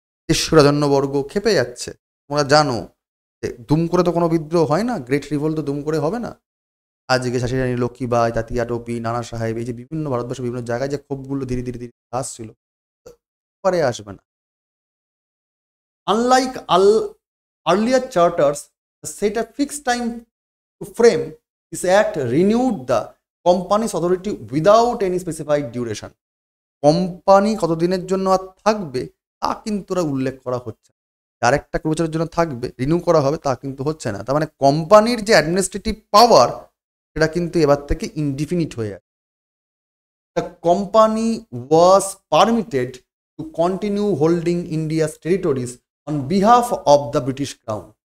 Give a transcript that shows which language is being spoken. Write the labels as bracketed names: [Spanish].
[Bangla] দেশীয় রাজন্যবর্গ খেপে যাচ্ছে। তোমরা জানো যে দুম করে তো কোনো বিদ্রোহ হয় না, গ্রেট রিভোল্ট তো দুম করে হবে না। আজকে ঝাঁসি রানী লক্ষ্মীবাই, তাতিয়া টোপি, নানা সাহেব, এই যে বিভিন্ন ভারতবর্ষের বিভিন্ন জায়গায় যে ক্ষোভগুলো ধীরে ধীরে ধীরে আসছিল, পরে আসবে না। [English] Unlike earlier charters that set a fixed time to frame, this act renewed the company's authority without any specified duration. [Bangla] Company কতদিনের জন্য আর থাকবে তা কিন্তু ওরা উল্লেখ করা হচ্ছে না। আরেকটা বছরের জন্য থাকবে, রিনিউ করা হবে, তা কিন্তু হচ্ছে না। তার মানে কোম্পানির যে অ্যাডমিনিস্ট্রেটিভ পাওয়ার সেটা কিন্তু এবার থেকে ইনডিফিনিট হয়ে যাচ্ছে। [English] The company was permitted to continue holding India's territories on behalf of the British crown.